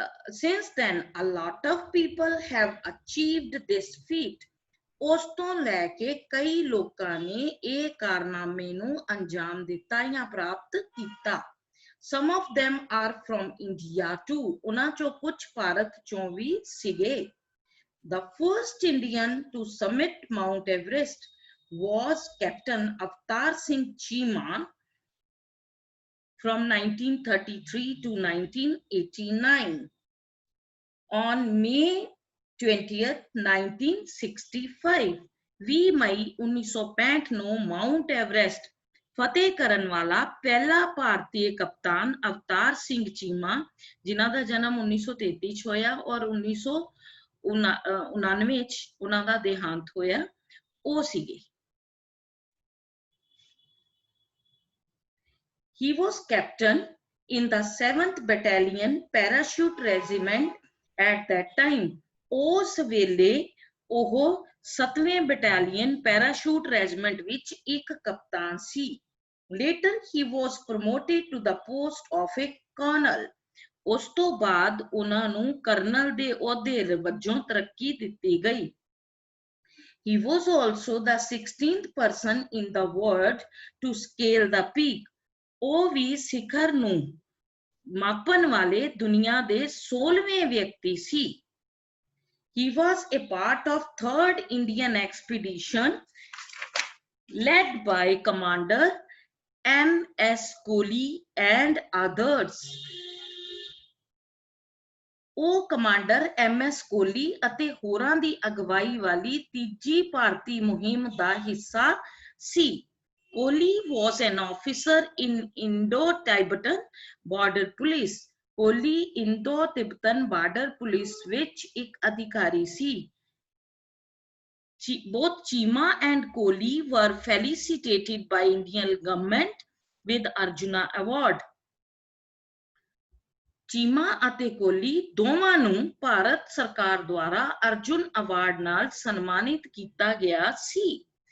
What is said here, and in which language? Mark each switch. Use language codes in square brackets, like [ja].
[en] Since then, a lot of people have achieved this feat. [pa] ਉਸ ਤੋਂ ਲੈ ਕੇ ਕਈ ਲੋਕਾਂ ਨੇ ਇਹ ਕਾਰਨਾਮੇ ਨੂੰ ਅੰਜਾਮ ਦਿੱਤਾ ਜਾਂ ਪ੍ਰਾਪਤ ਕੀਤਾ. [en] Some of them are from India too. [pa] ਉਹਨਾਂ ਚੋਂ ਕੁਝ ਭਾਰਤ ਚੋਂ ਵੀ ਸੀਗੇ. [en] The first Indian to summit Mount Everest was Captain Avatar Singh Cheema from 1933 to 1989. On May 20th, 1965, [pa] 20 ਮਈ 1965 ਨੂੰ ਮਾਊਂਟ ਐਵਰੈਸਟ ਫਤਿਹ ਕਰਨ ਵਾਲਾ ਪਹਿਲਾ ਭਾਰਤੀ ਕਪਤਾਨ ਅਵਤਾਰ ਸਿੰਘ ਚੀਮਾ, ਜਿਨ੍ਹਾਂ ਦਾ ਜਨਮ 1933 ਚ ਹੋਇਆ ਔਰ 1999 ਚ ਉਹਨਾਂ ਦਾ ਦੇਹਾਂਤ ਹੋਇਆ, ਉਹ ਸੀਗੇ. [en] He was captain in the 7th Battalion Parachute Regiment at that time. [pa] ਉਸ ਵੇਲੇ ਉਹ 7ਵੇਂ ਬਟਾਲੀਅਨ ਪੈਰਾਸ਼ੂਟ ਰੈਜੀਮੈਂਟ ਵਿੱਚ ਇੱਕ ਕਪਤਾਨ ਸੀ. [en] Later he was promoted to the post of a colonel. [pa] ਉਸ ਤੋਂ ਬਾਅਦ ਉਹਨਾਂ ਨੂੰ ਕਰਨਲ ਦੇ ਅਹੁਦੇ ਵਜੋਂ ਤਰੱਕੀ ਦਿੱਤੀ ਗਈ। [en] He was also the 16th person in the world to scale the peak. [pa] ਉਹ ਵੀ ਸਿਖਰ ਨੂੰ ਮਾਪਣ ਵਾਲੇ ਦੁਨੀਆ ਦੇ 16ਵੇਂ ਵਿਅਕਤੀ ਸੀ। [en] He was a part of 3rd Indian expedition led by Commander M.S. Kohli and others. [pa] ਉਹ ਕਮਾਂਡਰ MS ਕੋਹਲੀ ਅਤੇ ਹੋਰਾਂ ਦੀ ਅਗਵਾਈ ਵਾਲੀ ਤੀਜੀ ਭਾਰਤੀ ਮੁਹਿੰਮ ਦਾ ਹਿੱਸਾ ਸੀ। [en] Kohli was an officer in Indo-Tibetan border police. [pa] Kohli ਇੰਡੋ-ਤਿੱਬਤਨ border police ਵਿੱਚ ਇੱਕ ਅਧਿਕਾਰੀ ਸੀ। [en] Both Chima and Kohli were felicitated by Indian government with Arjuna Award. [pa] Cheema ਅਤੇ ਕੋਹਲੀ ਦੋਵਾਂ ਨੂੰ ਭਾਰਤ ਸਰਕਾਰ ਦੁਆਰਾ ਅਰਜੁਨ ਅਵਾਰਡ ਨਾਲ ਸਨਮਾਨਿਤ ਕੀਤਾ ਗਿਆ ਸੀ।